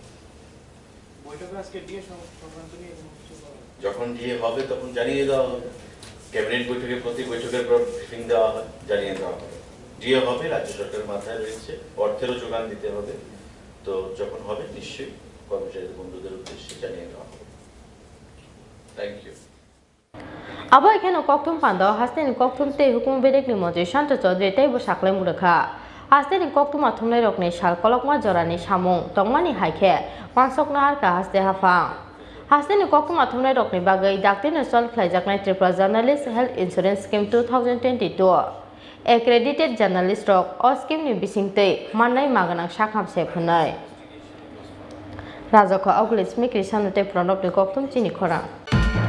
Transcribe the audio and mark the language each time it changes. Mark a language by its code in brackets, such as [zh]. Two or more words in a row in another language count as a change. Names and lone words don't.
[bn] যখন ডিএ হবে তখন জানিয়ে দেওয়া হবে, ক্যাবিনেট বৈঠকে প্রতি বৈঠকের পর ব্রিফিং দেওয়া হয়, জানিয়ে দেওয়া হবে। ডিএ হবে, রাজ্য সরকারের মাথায় রয়েছে, অর্থেরও যোগান দিতে হবে। তো যখন হবে নিশ্চয়ই কর্মচারীদের বন্ধুদের উদ্দেশ্যে জানিয়ে দেওয়া হবে। [en] thank you. [trp] Abo ekhano koktum pando hasten koktum te hukum bedek ni moje Shanto Chaudhary tei bo saklai murakha hasten koktum athumnai rokni sal kolokma jorani samung tongmani haikhe wansokna harka haste hafang hasten koktum athumnai rokni bagai dakte national twlangjaknai Tripura Journalist Health Insurance Scheme 2022 [en] accredited journalist [trp] rok o scheme ni bisingtei mannai maganang sakham se phunai Rajako Auglis Mikri Sanute Pranop ni koktum Chini Khorang